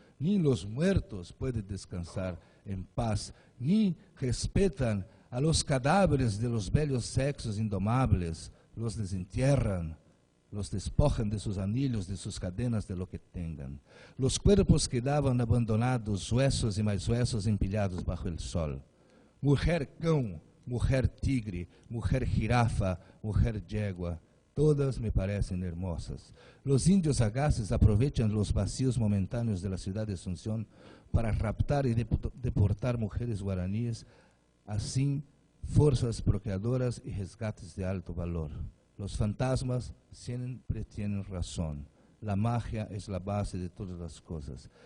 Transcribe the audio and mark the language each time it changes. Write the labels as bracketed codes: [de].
[es] Ni los muertos pueden descansar en paz, ni respetan a los cadáveres de los bellos sexos indomables. Los desentierran, los despojan de sus anillos, de sus cadenas, de lo que tengan. Los cuerpos quedaban abandonados, huesos y más huesos empilados bajo el sol. [pt] Mujer cão, mulher tigre, mulher jirafa, mulher yegua, todas me parecem hermosas. [es] Los indios sagaces aprovechan los vacíos momentáneos de la ciudad de Asunción para raptar y deportar mujeres guaraníes, assim fuerzas procreadoras y resgates de alto valor. Los fantasmas siempre tienen razón. La magia es la base de todas las cosas.